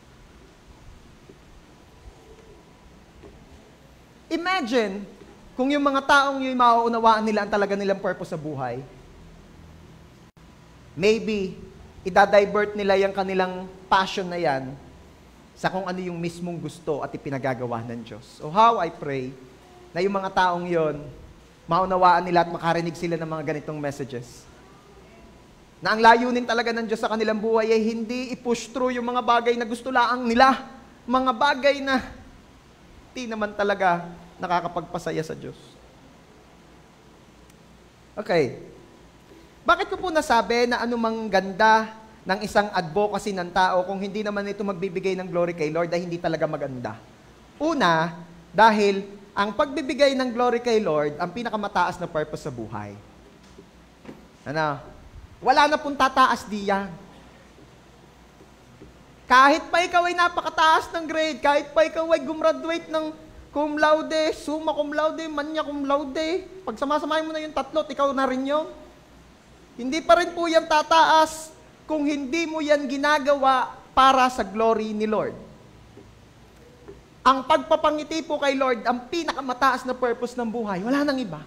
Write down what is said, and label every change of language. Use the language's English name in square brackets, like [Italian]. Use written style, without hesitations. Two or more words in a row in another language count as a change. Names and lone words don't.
[Filipino] Imagine kung yung mga taong yung mauunawaan nila ang talaga nilang purpose sa buhay. Maybe, idadivert nila yung kanilang passion na yan sa kung ano yung mismong gusto at ipinagagawa ng Diyos. [English] So how I pray [Filipino] na yung mga taong yon maunawaan nila at makarinig sila ng mga ganitong messages. Na ang layunin talaga ng Diyos sa kanilang buhay ay hindi i-push through yung mga bagay na gusto laang nila. Mga bagay na di naman talaga nakakapagpasaya sa Diyos. Okay. Bakit ko po nasabi na anumang ganda ng isang advocacy ng tao kung hindi naman ito magbibigay ng glory kay Lord ay hindi talaga maganda? Una, dahil ang pagbibigay ng glory kay Lord ang pinakamataas na purpose sa buhay. Ano? Wala na pong tataas diyan. Kahit pa ikaw ay napakataas ng grade, kahit pa ikaw ay gumraduate ng [Latin] cum laude, summa cum laude, magna cum laude, [Filipino] pag samasamahin mo na yung tatlo, ikaw na rin yun. Hindi pa rin po yan tataas kung hindi mo yan ginagawa para sa glory ni Lord. Ang pagpapangiti po kay Lord, ang pinakamataas na purpose ng buhay, wala nang iba.